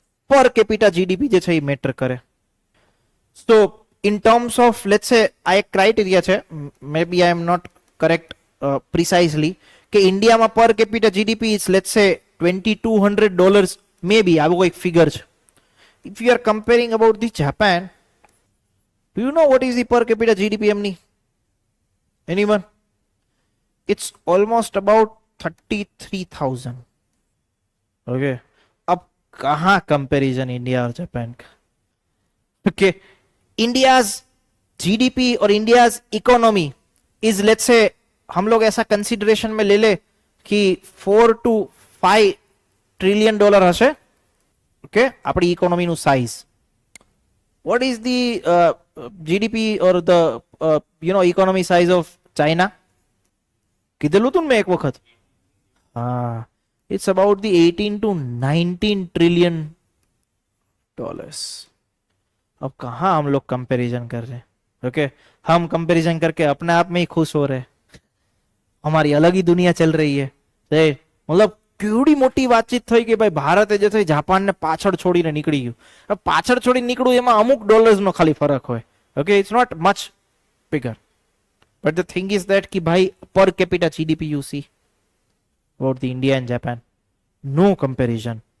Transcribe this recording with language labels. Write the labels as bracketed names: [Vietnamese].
[English] per capita GDP [Gujarati] જે છે એ મેટર કરે. [English] So in terms of let's say આ એક criteria છે, maybe I am not correct precisely, કે ઇન્ડિયામાં per capita GDP is let's say $2200 maybe, આવું કોઈક figure છે. If you are comparing about the Japan, do you know what is the per capita GDP [Gujarati] એમની? [English] Anyone? It's almost about 33,000. [Hindi] Okay, अब कहाँ कंपैरिजन इंडिया और जापान का? Okay, [English] India's GDP [Hindi] और [English] India's economy is let's say [Hindi] हम लोग ऐसा consideration में ले ले कि [English] 4 to 5 [Hindi] ट्रिलियन डॉलर हશે. ओके, [Gujarati] આપણી ઇકોનોમી નું size. [English] What is the GDP or the economy size of China? [Gujarati] કીધેલું તું મેં એક વખત. હા, [English] it's about the 18 to 19 trillion dollars. [Hindi] अब कहाँ हम लोग कंपैरिजन कर रहे हैं? ओके, हम कंपैरिजन करके अपने आप में ही खुश हो रहे हैं. हमारी अलग ही दुनिया चल रही है. मतलब [Gujarati] કેવડી મોટી વાતચીત થઈ કે ભાઈ ભારતે જે થઈ જાપાનને પાછળ છોડીને નીકળી ગયું. પાછળ છોડીને નીકળ્યું એમાં અમુક ડોલર્સનો ખાલી ફરક હોય. [English] Okay, it's not much bigger, but the thing is that કે ભાઈ per capita GDP you see about the India and Japan, no comparison.